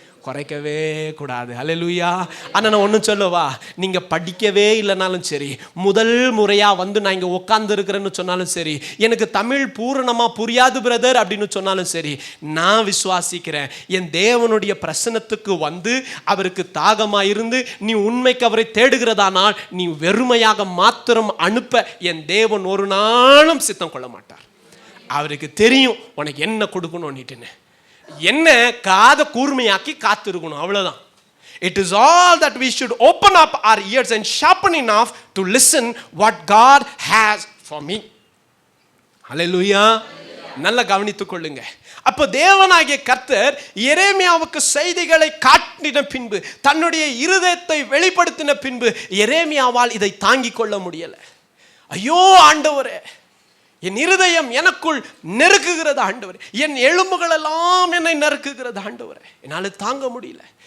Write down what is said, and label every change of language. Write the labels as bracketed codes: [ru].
[ta] குறைக்கவே கூடாது. அல்லேலூயா. ஆனால் நான் ஒன்று சொல்லவா, நீங்கள் படிக்கவே இல்லைனாலும் சரி, முதல் முறையாக வந்து நான் இங்கே உட்கார்ந்து இருக்கிறேன்னு சொன்னாலும் சரி, எனக்கு தமிழ் பூரணமாக புரியாது பிரதர் அப்படின்னு சொன்னாலும் சரி, நான் விசுவாசிக்கிறேன், என் தேவனுடைய பிரசனத்துக்கு வந்து அவருக்கு தாகமாக இருந்து நீ உண்மைக்கு அவரை தேடுகிறதானால் நீ வெறுமையாக மாத்திரம் அனுப்ப என் தேவன் ஒரு நாளும் சித்தம் கொள்ள மாட்டார். அவருக்கு தெரியும் உனக்கு என்ன கொடுக்கணும்னுட்டுன்னு. என்ன காதை கூர்மையாக்கி காத்திருக்கணும், அவ்வளவுதான். [en] It is all that we should open up our ears and sharpen enough to listen what God has for me. [ta] Hallelujah. நல்ல கவனித்துக் கொள்ளுங்க. அப்போ தேவனாகிய கர்த்தர் எரேமியாவுக்கு செய்திகளை காட்டின பின்பு, தன்னுடைய இருதயத்தை வெளிப்படுத்தின பின்பு எரேமியாவால் இதை தாங்கிக் கொள்ள முடியல. ஐயோ ஆண்டவரே, என் இருதயம் எனக்குள் நெருக்குகிறது ஆண்டவரே, என் எலும்புகள் எல்லாம் என்னை நெருக்குகிறது ஆண்டவரே, என்னால் தாங்க முடியல.